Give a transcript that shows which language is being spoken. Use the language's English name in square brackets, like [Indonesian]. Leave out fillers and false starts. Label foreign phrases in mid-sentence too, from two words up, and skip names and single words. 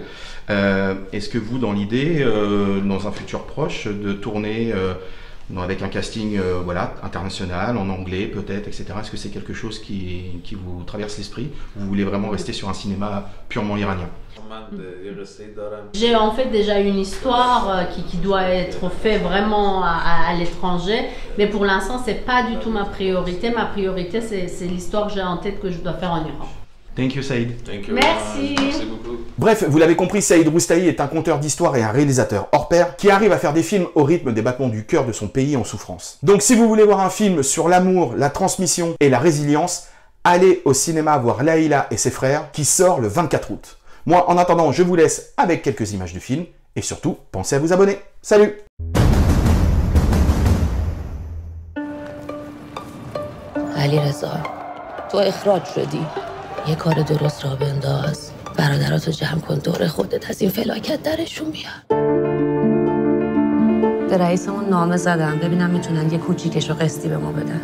[French] Est-ce que vous, dans l'idée, dans un futur proche, de tourner avec un casting international, en anglais peut-être, etc., est-ce que c'est quelque chose qui vous traverse l'esprit, ou vous voulez vraiment rester sur un cinéma purement iranien? J'ai en fait déjà une histoire qui doit être faite vraiment à l'étranger, mais pour l'instant c'est pas du tout ma priorité. Ma priorité c'est l'histoire que j'ai en tête que je dois faire en Iran. [English] Thank you, Saïd. Thank you. [French] Merci. Merci beaucoup. Bref, vous l'avez compris, Saïd Roustahi est un conteur d'histoire et un réalisateur hors pair qui arrive à faire des films au rythme des battements du cœur de son pays en souffrance. Donc si vous voulez voir un film sur l'amour, la transmission et la résilience, allez au cinéma voir Layla et ses frères qui sort le 24 août. Moi, en attendant, je vous laisse avec quelques images du film et surtout, pensez à vous abonner. Salut! [Persian] علیرضا تو اخراج شدی یه کار درست را بنداز برادراتو جمع کن دور خودت از این فلاکت درشون بیار به رئیسمون نامه زدم ببینم میتونن یه کوچیکشو قسطی به ما بدن